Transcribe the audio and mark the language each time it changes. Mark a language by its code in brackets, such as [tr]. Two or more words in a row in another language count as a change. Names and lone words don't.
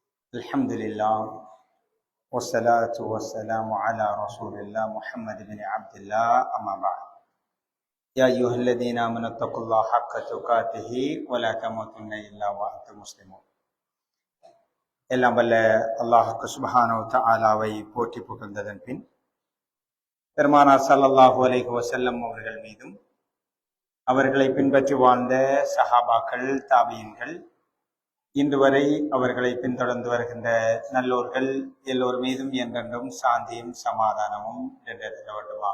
[ar] الحمد لله والصلاة والسلام على رسول الله محمد بن عبد الله أما بعد يا أيها الذين آمنوا اتقوا الله حق تقاته ولا تموتن إلا وأنتم مسلمون. [ta] எல்லாம் வல்ல அல்லாஹ்வுக்கு [ar] سبحانه وتعالى [ta] போற்றி புகழ்ந்ததன் பின் பெருமானார் [ar] صلى الله عليه وسلم [ta] அவர்கள் மீதும் அவர்களை பின்பற்றி வாழ்ந்த சஹாபாக்கள் தாபியீன்கள் இன்று வரை அவர்களை பின்தொடர்ந்து வருகின்ற நல்லோர்கள் எல்லோர் மீதும் என்றென்றும் சாந்தியும் சமாதானமும் என்றெடுக்கவட்டுமாக.